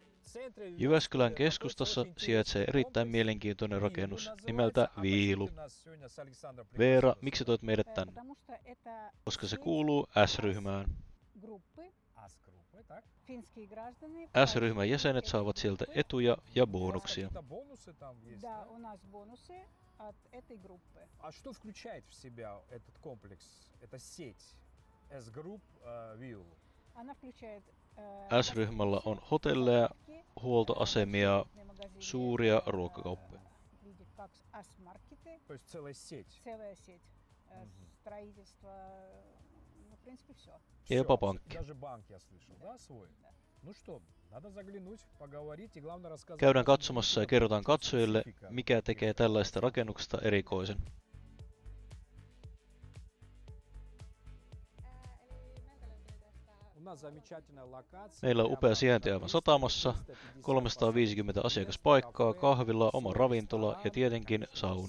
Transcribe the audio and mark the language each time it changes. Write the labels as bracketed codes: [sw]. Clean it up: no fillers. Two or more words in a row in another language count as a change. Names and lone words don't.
[fi] Jyväskylän keskustassa sijaitsee erittäin mielenkiintoinen rakennus nimeltä Viilu. Veera, miksi toit meidät tänne? Koska se kuuluu S-ryhmään. S-ryhmän jäsenet saavat sieltä etuja ja bonuksia. [ru] А что включает в себя этот комплекс, эта сеть S-Group Viulu? [fi] S-ryhmällä on hotelleja, huoltoasemia, suuria ruokakauppoja. [ru] То есть целая сеть. [fi] Ja jopa pankki. [ru] Даже банк я слышал, да, свой? Ну что, надо заглянуть, поговорить и главное рассказать. [fi] Käydään katsomassa ja kerrotaan katsojille, mikä tekee tällaista rakennuksesta erikoisen. Meillä on upea sijainti aivan satamassa, 350 asiakaspaikkaa, kahvila, oma ravintola ja tietenkin sauna.